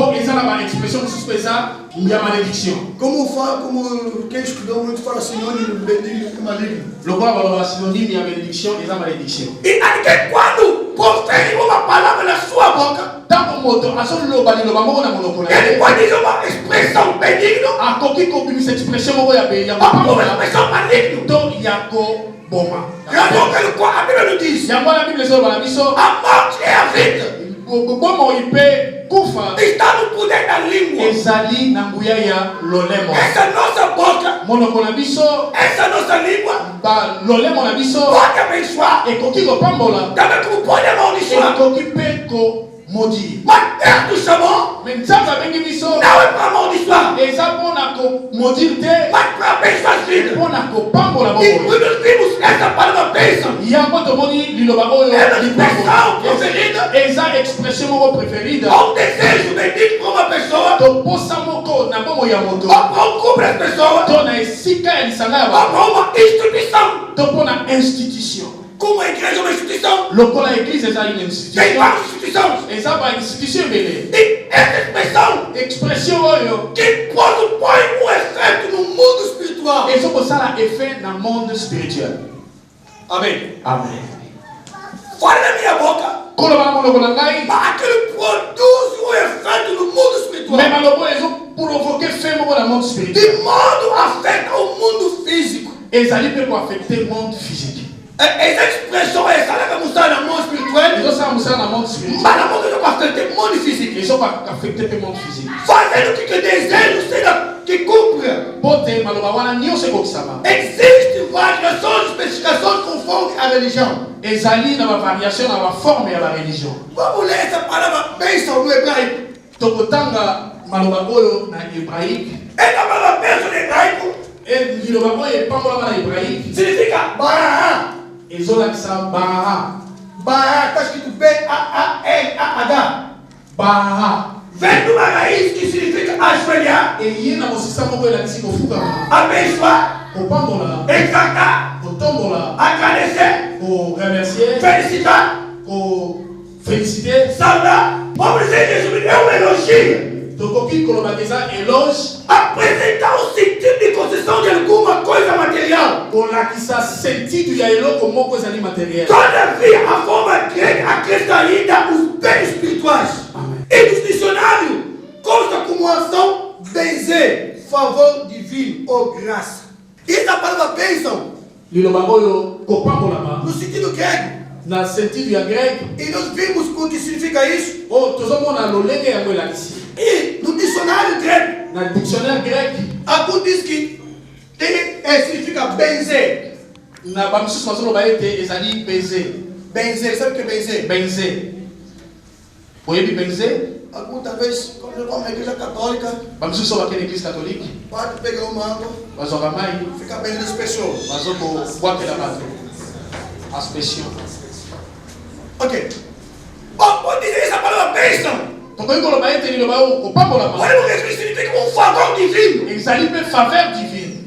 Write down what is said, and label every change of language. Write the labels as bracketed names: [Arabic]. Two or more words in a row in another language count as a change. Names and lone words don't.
[Portuguese] Como quem estudou muito fala sinônimo benigno e maligno. E alguém quando profere uma palavra na sua boca, ele pode dizer uma expressão benigna ou uma expressão maligna. maligno. [Lingala] to yako boma. [Portuguese] Regardons pelo qual a Bíblia [French] nous dit. [Lingala] Yango la Bible zo bala biso. [Portuguese] A morte et a vida. [Lingala] Bomo ipe kufa. [Portuguese] Está no poder da língua. [Lingala] Ezali na nguya ya lolemo. [Portuguese] Essa nossa boca. [Lingala] Monoko na biso. [Portuguese] Essa nossa língua. [Lingala] Ba lolemo na biso. [Portuguese] Pode abençoar. [Lingala] Ekoki ko pambola. [Portuguese] Também como pode amaldiçoar. [Lingala] Ekoki pe ko modi. [Portuguese] Mas Deus nos chamou. [Lingala] Mais nzambe bengi biso. [Portuguese] Não é para amaldiçoar. [Lingala] Eza pona ko modir te. [Portuguese] Mas para abençoar as vidas. [Lingala] Pona ko pambola [Portuguese] E [Lingala] bobo. [Portuguese] nós vimos essa palavra bênção. [Lingala] Yango tomoni liloba oyo. [Portuguese] É uma expressão preferida. [Lingala] Eza expression moko preferida. [Portuguese] Um desejo bendito para uma pessoa. [Lingala] To posa moko na bomo ya moto. [Portuguese] Ou para um couple de pessoas. [Lingala] To na esika ya lisanga ya [Portuguese] Ou [Lingala] ba. [Portuguese] para uma instituição. [Lingala] To pona institution. [Portuguese] Como a igreja é uma instituição. [Lingala] Lokola église eza une [Portuguese] Tem [Lingala] institution. [Portuguese] várias instituições. [Lingala] Eza ba institution ebele. [Portuguese] E essa expressão [Lingala] Expression oyo. [Portuguese] que quando põe um efeito no mundo espiritual. [Lingala] ezokosala effet na [French] monde spirituel. [Portuguese] Amém. [Lingala] Amen. [Portuguese] Fora da minha boca. [Lingala] Koloba na monoko na ngai. [Portuguese] Mas aquilo produz um efeito no mundo espiritual. [Lingala] Mais malobo ezoprovoke fait moko na [French] monde spirituel. [Portuguese] De modo afeta o mundo físico. [Lingala] Ezali mpe koaffecte [French] monde physique. [Portuguese] Essa expressão é essa que mostrar na mão espiritual. [Lingala] ezosala mosala na [French] monde spirituel. [Portuguese] Mas na mão que afeta o mundo físico. [Lingala] ezokoaffecte mpe [French] monde physique. [Portuguese] Fazendo que desejo seja que cumpra. [Lingala] Po te maloba wana nyonso ekokisama. [Portuguese] Existem variações, especificações conforme a religião. [Lingala] ezali na bavariation na baforme ya bareligion. [Portuguese] Vamos ler essa palavra bênção no hebraico. [Lingala] tokotanga maloba oyo na hébraïque. [Portuguese] Essa palavra bênção no hebraico [Lingala] liloba oyo epambolama na hébraïque. [Portuguese] significa bará. [Lingala] ezolakisa baha. [Portuguese] Bará está escrito B-A-A-L-A-H. [Lingala] Baha. [Portuguese] Vem de uma raiz que significa ajoelhar, [Lingala] eye na mosisa moko elakisi kofukama. [Portuguese] abençoar, [Lingala] kopambola. [Portuguese] exaltar, [Lingala] kotombola. [Portuguese] agradecer, [Lingala] koremercier. [Portuguese] felicitar, [Lingala] koféliciter. [Portuguese] saudar. Vamos dizer que isso é um elogio. [Lingala] tokoki koloba eza éloge. [Portuguese] Apresentar o sentido de concessão de alguma coisa material. [Lingala] kolakisa sentido ya eloko moko ezali materiel. [Portuguese] Todavia, a forma grega acrescenta ainda os bens espirituais. Amém. E nos dicionários, consta como ação benzer, favor divino ou graça. E essa palavra bênção, [Lingala] liloba oyo kopambolama [Portuguese] no sentido grego, [Lingala] na sentido ya grec. [Portuguese] e nós vimos o que significa isso. [Lingala] oyo tozomona lolenge yango elakisi. [Portuguese] E no dicionário grego, [Lingala] na [French] dictionnaire grec. [Portuguese] alguns diz que significa benzer. [Lingala] na bamisusu bazoloba ete ezali beze. [Portuguese] Benzer, sabe o que é benzer? [Lingala] benze. oyebi benze. [Portuguese] Alguns talvez, quando eu vou na igreja católica, [Lingala] bamisusu bakende [French] église catholique. [Portuguese] pode pegar uma água, [Lingala] bazwaka mai [Portuguese] fica benzendo as pessoas. [Lingala] bazokobwakela bato aspesion. [Portuguese] Ok. Pode dizer essa palavra bênção. [Lingala] tokoki koloba ete liloba oyo kopambolama [Portuguese] Podemos dizer que significa um favor divino. [Lingala] ezali mpe [French] faveur divine.